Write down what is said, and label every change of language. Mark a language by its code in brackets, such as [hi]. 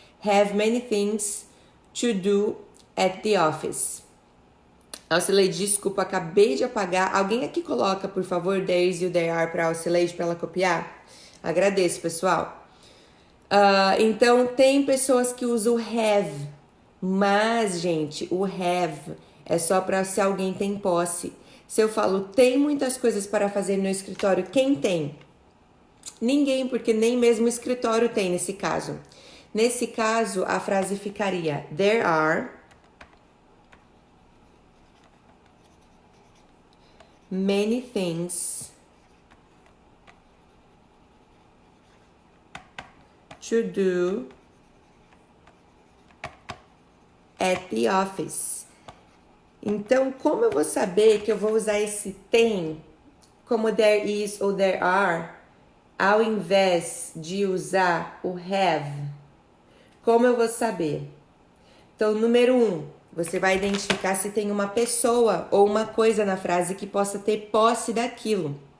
[en] Have many things to do at the office. [pt] Alcileide, desculpa, acabei de apagar. Alguém aqui coloca, por favor, [en] there is [pt] e o [en] there are [pt] para Alcileide para ela copiar? Agradeço, pessoal. Então, tem pessoas que usam have, mas, gente, o have é só para se alguém tem posse. Se eu falo, tem muitas coisas para fazer no escritório, quem tem? Ninguém, porque nem mesmo o escritório tem nesse caso. Nesse caso, a frase ficaria, [en] there are many things to do at the office. [pt] Então, como eu vou saber que eu vou usar esse tem como [en] there is [pt] ou [en] there are, [pt] ao invés de usar o have? Como eu vou saber? Então, número 1, você vai identificar se tem uma pessoa ou uma coisa na frase que possa ter posse daquilo.